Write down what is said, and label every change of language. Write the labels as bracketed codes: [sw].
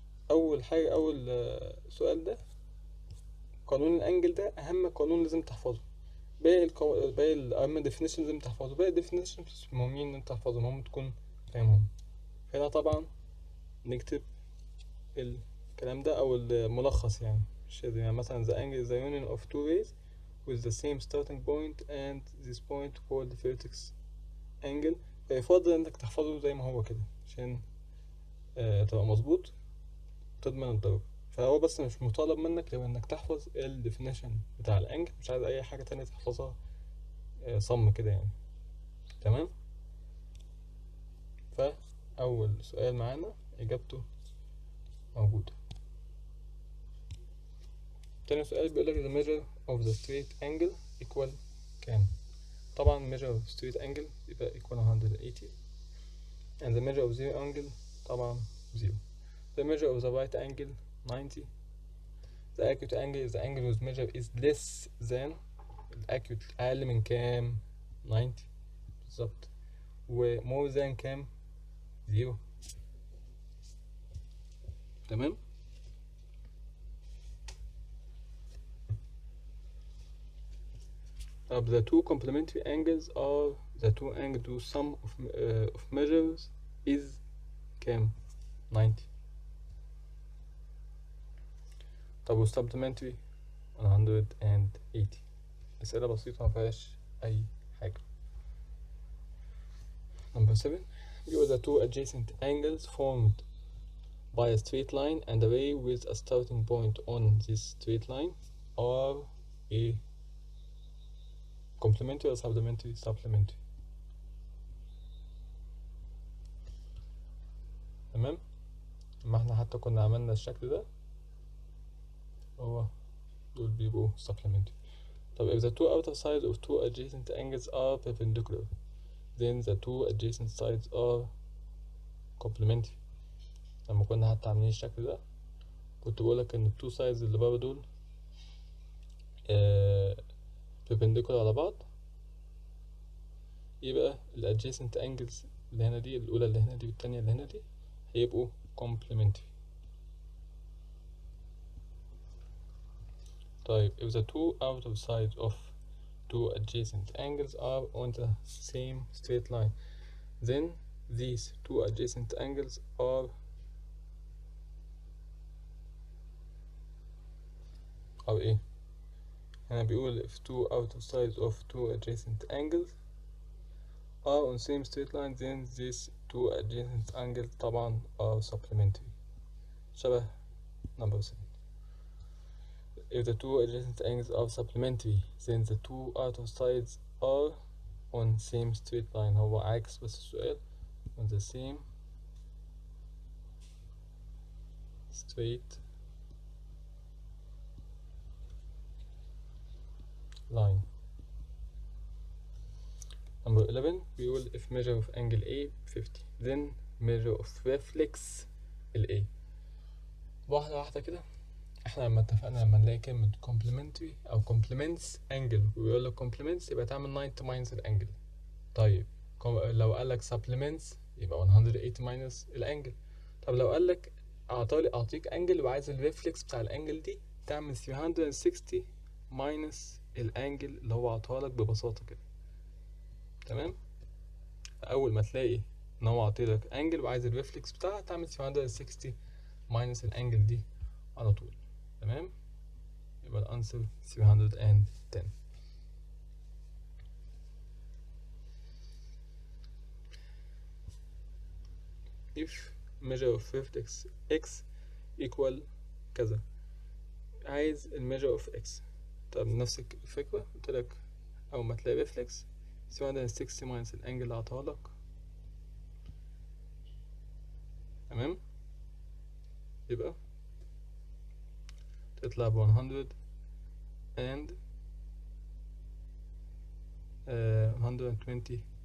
[ar] اول حاجة اول سؤال ده قانون الانجل ده اهم قانون لازم تحفظه. باقي اهم definition لازم تحفظه، باقي definitions مش مهمين ان انت تحفظهم، هم تكون فاهمهم. هنا طبعا نكتب الكلام ده او الملخص يعني، مش يعني مثلا [en] the angle is the union of two rays with the same starting point and this point called vertex angle. [ar] فيفضل انك تحفظه زي ما هو كده عشان تبقى مظبوط تضمن الدرجة. فهو بس مش مطالب منك غير انك تحفظ ال definition بتاع الانجل، مش عايز اي حاجة تانية تحفظها صم كده يعني. تمام. فأول سؤال معانا إجابته موجودة. [en] تاني سؤال [ar] بيقولك [en] the measure of the straight angle equal [ar] كام؟ طبعا [en] measure of straight angle [ar] يبقى [en] equal 180 and the measure of zero angle [ar] طبعا [en] 0. The measure of the right angle 90. The acute angle is the angle whose measure is less than acute [ar] أقل من كام؟ [en] 90 [ar] بالظبط. و [en] more than [ar] كام؟ 0. تمام. [en] The two complementary angles are the two angles whose sum of measures is [ar] كام؟ [en] 90. [ar] طب و supplementary 180. أسئلة بسيطة مفيهاش أي حاجة. [en] Number 7. You are the two adjacent angles formed by a straight line and a ray with a starting point on this straight line are a complementary or supplementary? Supplementary. [ar] تمام. ما احنا حتى كنا عملنا الشكل ده هو دول بيبقوا supplementary. [en] طب if the two outer sides of two adjacent angles are perpendicular then the two adjacent sides are complementary. [ar] لما كنا حتى عاملين الشكل ده كنت بقولك ان التو sides اللي بره دول perpendicular على بعض، يبقى ال adjacent angles اللي هنا دي، الأولى اللي هنا دي والتانية اللي هنا دي هيبقوا complementary. طيب [en] if the two outer sides of two adjacent angles are on the same straight line then these two adjacent angles are [ar] ايه؟ هنا بيقول [en] if two outer sides of two adjacent angles are on same straight line then these two adjacent angles [ar] طبعا [en] are supplementary. [ar] شبه [en] number 7. If the two adjacent angles are supplementary then the two outer sides are on same straight line. [ar] هو عكس بس السؤال [en] on the same straight line. Number 11 [ar] بيقول [en] if measure of angle A 50 then measure of reflex ال A. [ar] واحدة واحدة كده. احنا لما اتفقنا لما نلاقي كلمة complementary أو complements angle ويقول لك complements يبقى تعمل 90 minus الانجل. طيب لو قال لك supplements يبقى 180 minus الانجل. طب لو قال لك أعطيك انجل وعايز الريفلكس بتاع الانجل دي تعمل 360 minus الانجل اللي هو عطاها لك ببساطة كده. تمام. اول ما تلاقي ان هو عطيلك انجل وعايز الريفلكس بتاعها تعمل 360 ماينس الانجل دي على طول. تمام. يبقى الانسر 310. [en] if measure of vertex x equal [ar] كذا، عايز الميجر [en] of x. [ar] طب نفس الفكرة قلت لك اول ما تلاقي ريفلكس 360 ماينس الانجل اللي عطاها لك. تمام. يبقى تطلع ب 100 and 123.